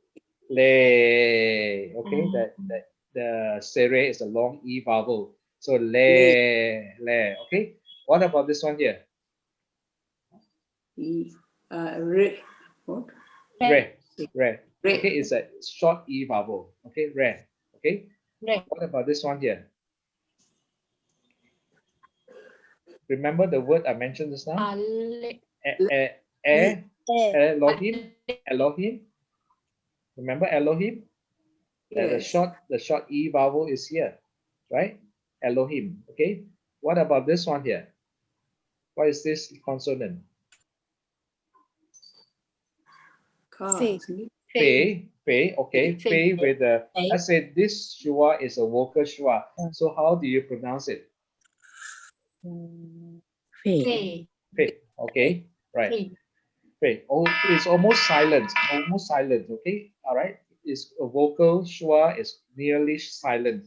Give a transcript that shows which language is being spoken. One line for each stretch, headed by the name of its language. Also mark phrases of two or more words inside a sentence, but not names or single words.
Hebrew: Le.
English: Okay, that the sere is a long E vowel. So le. Okay. What about this one here? What?
Hebrew: Re. Re.
English: Okay, it's a short E vowel. Okay, re. Okay.
Hebrew: Re.
English: What about this one here? Remember the word I mentioned just now?
Hebrew: Ale. Elohim. Elohim.
English: Remember Elohim? Yes. The short E vowel is here, right? Elohim. Okay. What about this one here? What is this consonant?
Hebrew: Ka, Fe.
English: isn't it?
Hebrew: Fe. Fe. Okay. Fe.
English: Fe with the.
Hebrew: Fe.
English: Let's say this shua is a vocal shua. So how do you pronounce it?
Hebrew: Fe.
English: Fe. Okay. Right.
Hebrew: Fe.
English: Fe. Oh, it's almost silent. Almost silent. Okay. All right. It's a vocal shua is nearly silent.